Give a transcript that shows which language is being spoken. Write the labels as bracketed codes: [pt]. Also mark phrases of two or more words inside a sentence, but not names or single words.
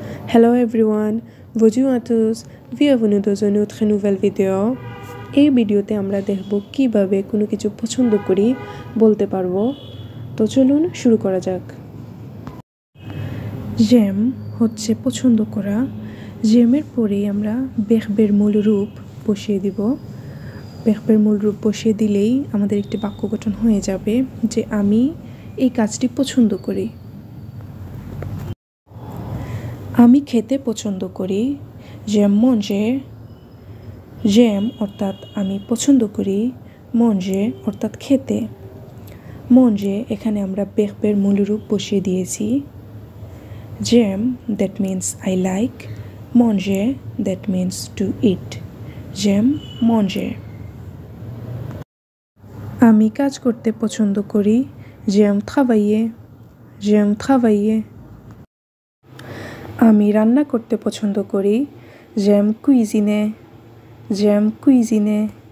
[en] Hello everyone, [fr] bonjour à tous, bienvenue dans une autre nouvelle vidéo. [bn] এই ভিডিওতে আমরা দেখব কিভাবে কোনো কিছু পছন্দ করি বলতে পারবো। তো চলুন শুরু করা যাক। জ্যাম হচ্ছে পছন্দ করা। জ্যামের পরে আমরা বেখবের মূল রূপ বসিয়ে দিব। বেখবের মূল রূপ বসিয়ে দিলেই আমাদের একটি বাক্য গঠন হয়ে যাবে যে আমি এই কাজটি পছন্দ করি। আমি খেতে পছন্দ করি। [fr] J'aime manger, [bn] জ্যাম অর্থাৎ আমি পছন্দ করি, মঞ্জে অর্থাৎ খেতে। মঞ্জে এখানে আমরা বেখবের মূল রূপ বসিয়ে দিয়েছি। [en] J'aime that means I like, manger that means to eat. [fr] J'aime manger. [bn] আমি কাজ করতে পছন্দ করি। [fr] J'aime travailler, j'aime travailler. [bn] আমি রান্না করতে পছন্দ করি। [fr] J'aime cuisiner, j'aime cuisiner.